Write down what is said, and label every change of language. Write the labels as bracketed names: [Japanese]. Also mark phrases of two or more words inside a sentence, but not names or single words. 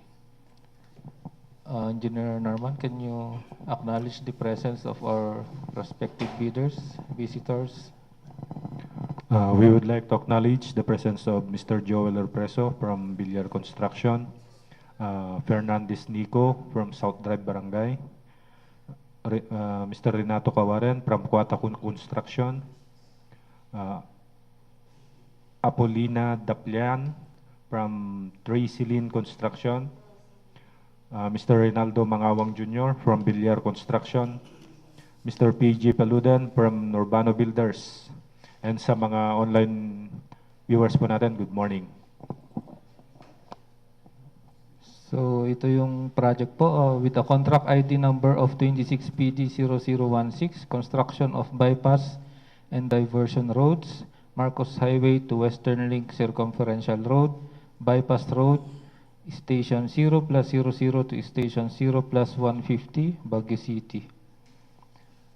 [English] Engineer Norman, can you acknowledge the presence of our prospective bidders, visitors? We would like to acknowledge the presence of Mr. Joel Erpreso from Villar Construction, Fernandez Nico from South Drive Barangay, Mr. Renato Cawaren from Quatacun Construction, Apolina Daplian from Tracyline Construction, Mr. Reynaldo Mangawang Jr. from Villar Construction, Mr. PG Paludan from Urbano Builders, and [Filipino] sa mga [English] online viewers [Filipino] po natin, [English] good morning. So [Filipino] ito yung [English] project po with a contract ID number of 26PD0016, construction of bypass and diversion roads, Marcos Highway to Western Link Circumferential Road, Bypass Road, Station 0+00 to Station 0+150, Baguio City.